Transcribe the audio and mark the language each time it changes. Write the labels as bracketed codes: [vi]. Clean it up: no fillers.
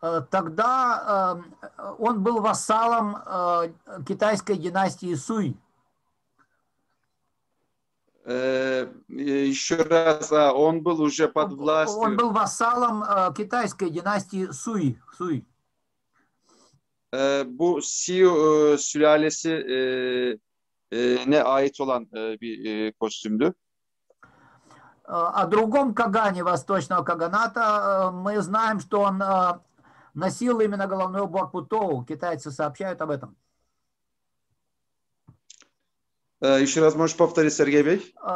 [ru] Тогда он был вассалом китайской династии Суй. Еще раз, он был уже под властью. Он был вассалом китайской династии Суй. [tr] Bu Siyu sülalesine ait olan bir kostümdü. [ru] О другом Кагане Восточного Каганата мы знаем, что он носил именно головной убор Путоу. Китайцы сообщают об этом. Еще раз можешь повторить, Сергей Бей?